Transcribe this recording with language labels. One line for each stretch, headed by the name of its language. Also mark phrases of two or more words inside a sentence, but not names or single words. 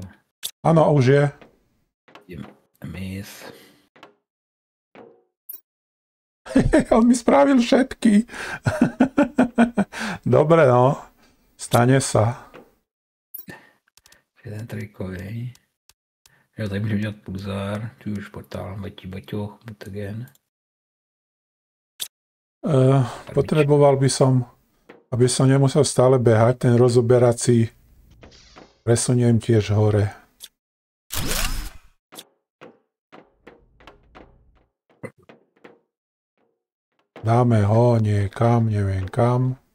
Czech: Ano, už je. Mis.
Slovak: On mi spravil všetky. Dobre, no. Stane sa. Jeden trikový.
Czech: Jo, tady můžeme dělat pulzár, tu už portál, baťoch, mutagen.
Slovak: Potreboval by som, aby som nemusel stále behať, ten rozoberací presuniem tiež hore. Dáme ho niekam, neviem kam.